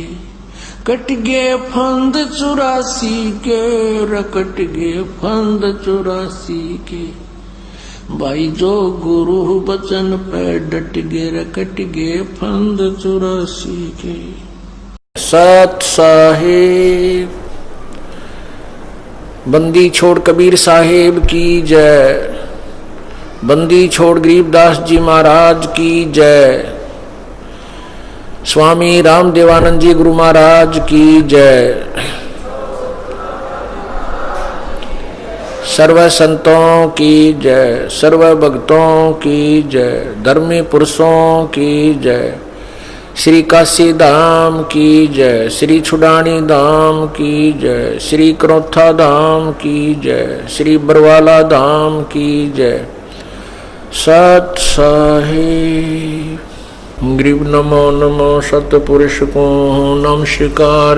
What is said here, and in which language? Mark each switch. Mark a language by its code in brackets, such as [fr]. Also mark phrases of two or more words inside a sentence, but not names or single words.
[hi] कट गे फंद 84 के रकट गे फंद 84 के। भाई जो गुरु बचन पे डट गे रकट गे फंद 84 के। सत साहिब बंदी छोड़ कबीर साहिब की जय। बंदी छोड़ गरीबदास जी महाराज की जय। स्वामी रामदेवानंद जी गुरु महाराज की जय। सर्व संतों की जय, सर्व भक्तों की जय, धर्मी पुरुषों की जय। श्री काशी धाम की जय, श्री छुडानी धाम की जय, श्री क्रोथा धाम की जय, श्री बरवाला धाम की जय। सत साहिब गरीब नमो नमो सतपुरुष को नमस्कार।